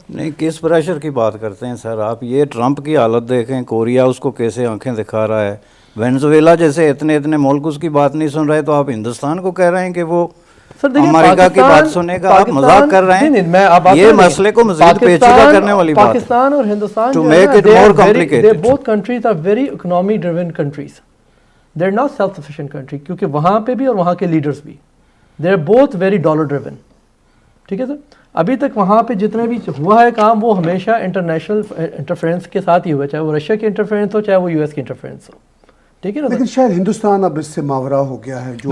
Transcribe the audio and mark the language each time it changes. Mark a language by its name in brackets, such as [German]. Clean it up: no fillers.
[Urdu] نہیں, کس پریشر کی بات کرتے ہیں سر آپ؟ یہ ٹرمپ کی حالت دیکھیں, کوریا اس کو کیسے آنکھیں دکھا رہا ہے, وینزویلا جیسے اتنے ملک اس کی بات نہیں سن رہے, تو آپ ہندوستان کو کہہ رہے ہیں کہ وہ امریکہ کی بات سنے گا. آپ مذاق کر رہے ہیں, یہ مسئلے کو مزید پیچیدہ کرنے والی بات ہے. پاکستان اور Hindustan [English] to make it more complicated. both countries are very economy driven countries. They're not self-sufficient country, [Urdu] کیونکہ وہاں پہ بھی اور وہاں کے لیڈرز بھی [English] they're both very dollar driven. [Urdu] ٹھیک ہے سر, ابھی تک وہاں پہ جتنے بھی ہوا ہے کام وہ ہمیشہ انٹرنیشنل انٹرفیرنس کے ساتھ ہی ہوا ہے, چاہے وہ رشیا کی انٹرفیرنس ہو چاہے وہ یو ایس کی انٹرفیرنس ہو. ٹھیک ہے نا, لیکن شاید ہندوستان اب اس سے ماورا ہو گیا ہے جو.